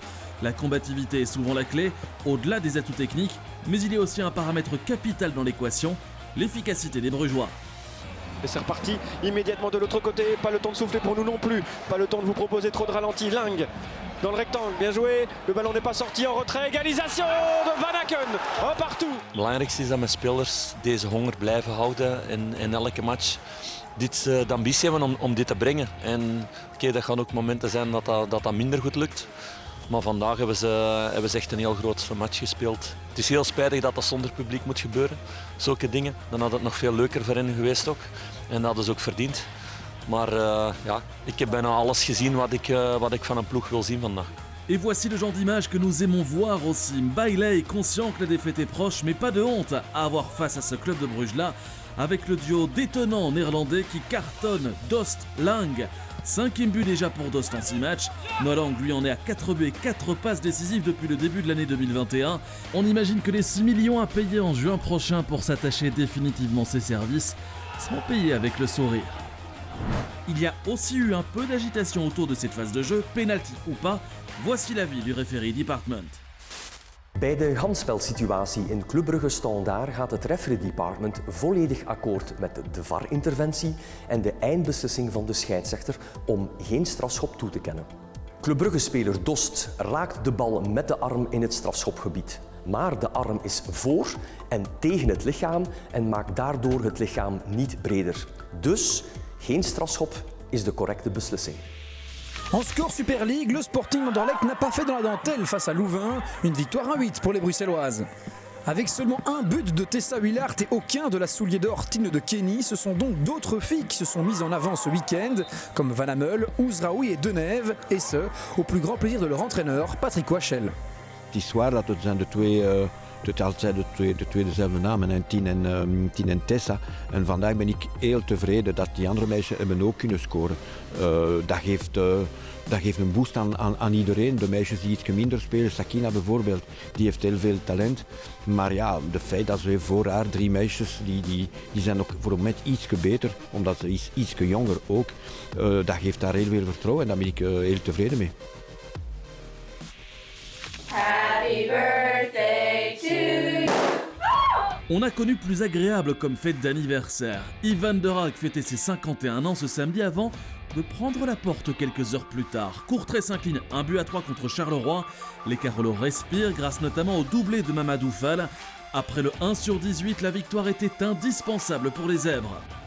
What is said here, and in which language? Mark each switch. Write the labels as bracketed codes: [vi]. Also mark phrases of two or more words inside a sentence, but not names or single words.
[fr] La combativité est souvent la clé, au-delà des atouts techniques, mais il y a aussi un paramètre capital dans l'équation, l'efficacité des Brugeois. Et c'est reparti immédiatement de l'autre côté, pas le temps de souffler pour nous non plus, pas le temps de vous proposer trop de ralenti. Ling dans le rectangle, bien joué, le ballon n'est pas sorti en retrait, égalisation de Van Aken, un partout. [nl] Het belangrijkste is dat mijn spelers deze honger blijven houden in elke match. De ambitie hebben om dit te brengen. En dat gaan ook momenten zijn dat minder goed lukt. Maar vandaag hebben ze echt een heel groot match gespeeld. Het is heel spijtig dat dat zonder publiek moet gebeuren. Zulke dingen. Dan had het nog veel leuker voor hen geweest ook. En dat hadden ze ook verdiend. Maar ik heb bijna alles gezien wat ik van een ploeg wil zien vandaag. [fr] Et voici le genre d'image que nous aimons voir aussi. Bailey est conscient que la défaite est proche, mais pas de honte à avoir face à ce club de Bruges-là, avec le duo détonnant néerlandais qui cartonne Dost Lang. 5e but déjà pour Dost en 6 matchs. Nolang lui en est à 4 buts et 4 passes décisives depuis le début de l'année 2021. On imagine que les 6 millions à payer en juin prochain pour s'attacher définitivement ses services seront payés avec le sourire. Il y a aussi eu un peu d'agitation autour de cette phase de jeu, penalty ou pas. Voici l'avis du [en] referee department. [nl] Bij de handspelsituatie in Club Brugge Standard gaat het [en] referee department [nl] volledig akkoord met de VAR-interventie en de eindbeslissing van de scheidsrechter om geen strafschop toe te kennen. Club Brugge-speler Dost raakt de bal met de arm in het strafschopgebied. Maar de arm is voor en tegen het lichaam en maakt daardoor het lichaam niet breder. Dus geen strafschop is de correcte beslissing. [fr] En score Super League, le Sporting Anderlecht n'a pas fait dans la dentelle face à Louvain. Une victoire 1-8 pour les Bruxelloises. Avec seulement un but de Tessa Willard et aucun de la soulier d'or Tine de Kenny, ce sont donc d'autres filles qui se sont mises en avant ce week-end, comme Van Amel, Ouzraoui et Denève, et ce, au plus grand plaisir de leur entraîneur, Patrick Wachel. [nl] Het is waar dat het zijn de twee... Het zijn de twee dezelfde namen, en Tien en Tessa. En vandaag ben ik heel tevreden dat die andere meisjes hebben ook kunnen scoren. Dat geeft een boost aan iedereen. De meisjes die iets minder spelen, Sakina bijvoorbeeld, die heeft heel veel talent. Maar ja, de feit dat ze voor haar 3 meisjes, die zijn ook voor het moment ietsje beter, omdat ze is ietsje jonger ook. Dat geeft haar heel veel vertrouwen en daar ben ik heel tevreden mee. [en] Happy birthday to you. [fr] On a connu plus agréable comme fête d'anniversaire. Ivan de Raag fêtait ses 51 ans ce samedi avant de prendre la porte quelques heures plus tard. Courtrai s'incline 1-3 contre Charleroi. Les Carolos respirent grâce notamment au doublé de Mamadou Fall. Après le 1/18, la victoire était indispensable pour les Zèbres.